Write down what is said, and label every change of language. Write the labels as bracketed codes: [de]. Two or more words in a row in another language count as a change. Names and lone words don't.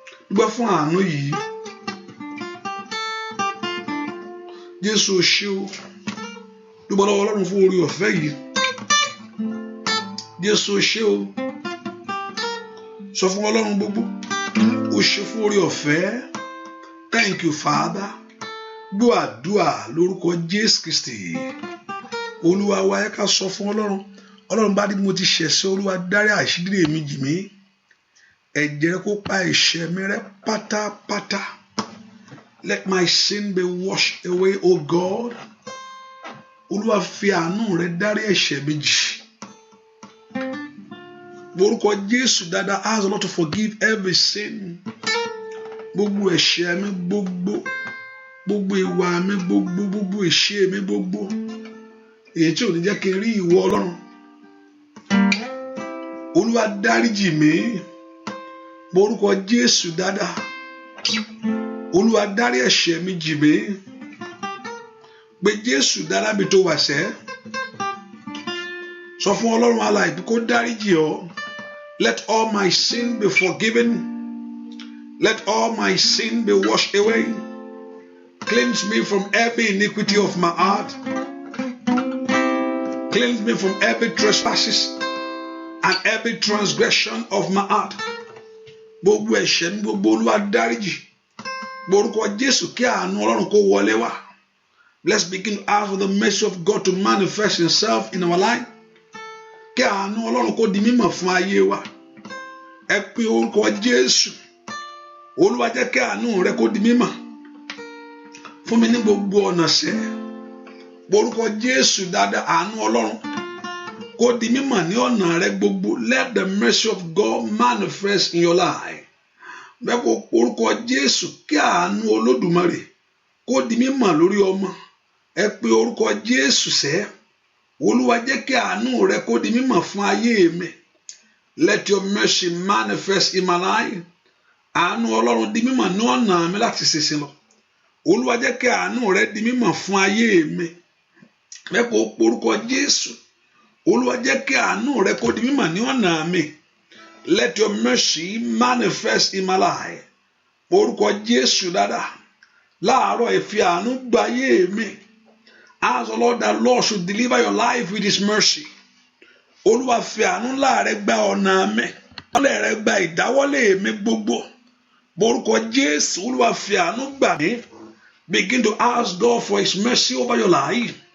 [yo] Dúpẹ́ fún àánú yìí. Jésù o ṣé o. Dúpẹ́ lọ́wọ́ Ọlọ́run fún oore ọ̀fẹ́ yìí. Jésù o ṣé o. Sọ fún Ọlọ́run gbogbo. O ṣé fún oore ọ̀fẹ́. [en] Thank you, Father. [yo] Gbọ́ àdúrà lórúkọ Jésù Kristi. Olúwa wa, ẹ ká sọ fún Ọlọ́run. Ọlọ́run bá ní mo ti ṣẹ̀ sí Olúwa, dárí àṣírí mi jì mí. Ẹ̀jẹ̀ rẹ kó pa ẹ̀ṣẹ̀ mi rẹ́ pátápátá. [en] Let my sin be washed away, O God. [yo] Olúwa, fi àánú rẹ dárí ẹ̀ṣẹ̀ mi jì. Orúkọ Jésù dáadáa, [en] ask the Lord to forgive every sin. [yo] Gbogbo ẹ̀ṣẹ̀ mi gbogbo, gbogbo ìwà mi gbogbo, gbogbo ìṣe mi gbogbo. Èyí tí ò ní jẹ́ kí n rí ìwọ Ọlọ́run. Olúwa, dáríjì mí. Mo orúkọ Jésù, dáadáa. Olúwa, dárí ẹ̀ṣẹ̀ mi jì mí. Pé Jésù, dára mi tó wà sẹ́. Sọ fún Ọlọ́run alààyè pé kó dáríjì ọ́. [en] Let all my sin be forgiven. Let all my sin be washed away. Cleanse me from every iniquity of my heart. Cleanse me from every trespasses and every transgression of my heart. [yo] Gbogbo ẹ̀ṣẹ̀ mi, gbogbo Olúwa dáríjì. Gborúkọ Jésù, kí àánú Ọlọ́run kó wọlé wá. [en] Let's begin to ask for the mercy of God to manifest himself in our life. [yo] Kí àánú Ọlọ́run kó di mímọ̀ fún ayé wa. Ẹ pe orúkọ Jésù. Olúwa, jẹ́ kí àánú rẹ kó di mímọ̀ fún mi ní gbogbo ọ̀nà sẹ́. Orúkọ Jésù dáadáa, àánú Ọlọ́run kó di mímọ̀ ní ọ̀nà rẹ gbogbo. [en] Let the mercy of God manifest in your life. [yo] Bẹ́ẹ̀ kó orúkọ Jésù, kí àánú Olódùmarè kó di mímọ̀ lórí ọmọ. Ẹ pe orúkọ Jésù sẹ́. Olúwa, jẹ́ kí àánú rẹ kó di mímọ̀ fún ayé mi. [en] Let your mercy manifest in my life. [yo] Àánú Ọlọ́run di mímọ̀ ní ọ̀nà mi láti ṣiṣẹ́ lọ. Olúwa, jẹ́ kí àánú rẹ di mímọ̀ fún ayé mi. Ẹ pe orúkọ Jésù. Olúwa, jẹ́ kí àánú rẹ kó di mímọ̀ ní ọ̀nà mi. [en] Let your mercy manifest in my life. [yo] Orúkọ Jésù dáadáa. Láàárọ̀ ẹ fi àánú gba ayé mi. [en] Ask the Lord that Lord should deliver your life with his mercy. [yo] Olúwa fi àánú ńlá rẹ gba ọ̀nà mi. Ìdáwọ́lé rẹ gba ìdáwọ́lé mi gbogbo. Orúkọ Jésù, Olúwa fi àánú gbà mí. [en] Begin to ask God for his mercy over your life.